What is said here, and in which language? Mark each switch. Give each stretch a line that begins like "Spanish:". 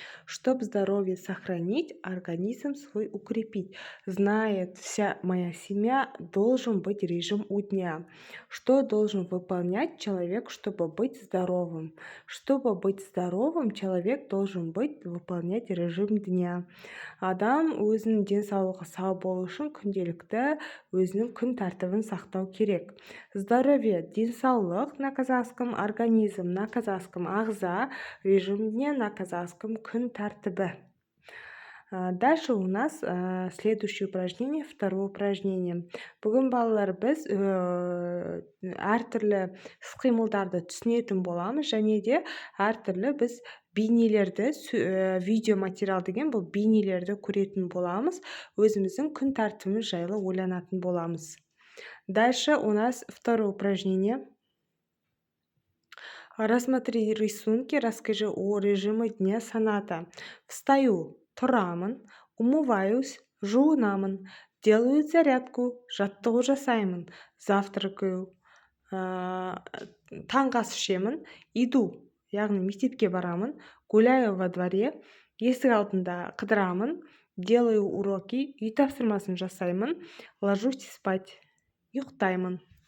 Russian: Чтоб здоровье сохранить, организм свой укрепить. Знает вся моя семья, должен быть режим у дня. Что должен выполнять человек, чтобы быть здоровым? Чтобы быть здоровым, человек должен выполнять режим дня.
Kazakh: Адам өзінің денсаулығы сау болу үшін күнделікті өзінің күн тәртібін сақтау керек.
Russian: Здоровье, денсаулық на казахском, организм на казахском, ағза, режим дня на казахском, күн тәртібі. Дальше у нас следующее упражнение, второе упражнение.
Kazakh: Бүгін балалар біз әртүрлі іс-қимылдарды түсінетін боламыз, және де әртүрлі біз бейнелерді, видеоматериал деген бұл бейнелерді көретін боламыз, өзіміздің күн тәртібіміз жайлы ойланатын боламыз.
Russian: Дальше у нас второе упражнение. Рассмотри рисунки, расскажи о режиме дня саната.
Kazakh: Встаю, тұрамын, умываюсь, жуынамын,
Russian: делаю зарядку,
Kazakh: жаттығу жасаймын, завтракаю, таңғы ас ішемін, иду, яғни мектепке барамын,
Russian: гуляю во дворе,
Kazakh: есік алдында қыдырамын,
Russian: делаю уроки,
Kazakh: үй тапсырмасын жасаймын,
Russian: ложусь спать,
Kazakh: ұйықтаймын.